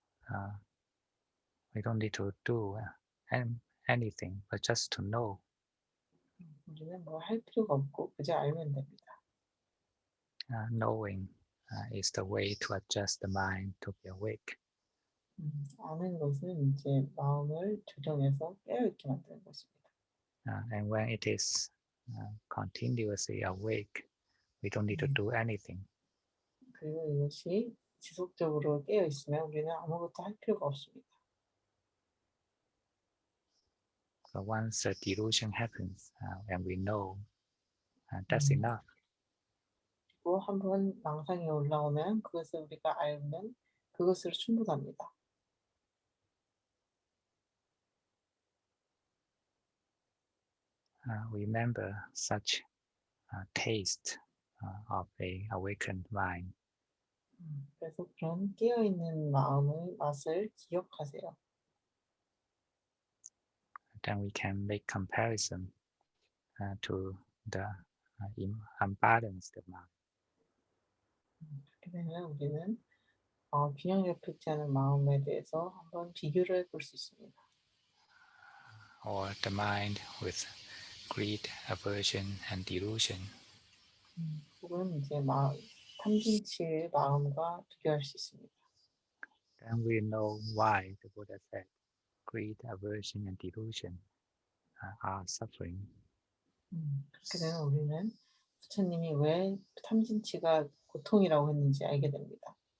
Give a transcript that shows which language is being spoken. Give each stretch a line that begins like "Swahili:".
English: Uh, we don't need to do anything, but just to know.
Korean: 우리는 뭐 할 필요가 없고 그저 알면 됩니다.
English: Knowing is the way to adjust the mind to be awake.
Korean: 아는 것은 이제 마음을 조정해서 깨어있게 만드는 것입니다.
English: And when it is continuously awake, we don't need to do anything.
Korean: 그리고 이것이 지속적으로 깨어 있으면 우리는 아무것도 할 필요가 없습니다.
English: So once a delusion happens, and we know, that's enough.
Korean: 그리고 한번 망상이 올라오면 그것을 우리가 알면 그것으로 충분합니다.
English: Remember such taste of a awakened mind.
Korean: 그래서 그런 깨어 있는 마음의 맛을 기억하세요.
English: Then we can make comparison to the unbalanced mind.
Korean: 그렇게 되면 우리는 균형 잡히지 않은 마음에 대해서 한번 비교를 해볼 수 있습니다.
English: Or the mind with greed, aversion, and delusion.
Korean: 혹은 이제 탐진치의 마음과 비교할 수 있습니다.
English: Then we know why the Buddha said greed, aversion, and delusion are suffering.
Korean: 그렇게 되면 우리는 부처님이 왜 탐진치가 고통이라고 했는지 알게 됩니다.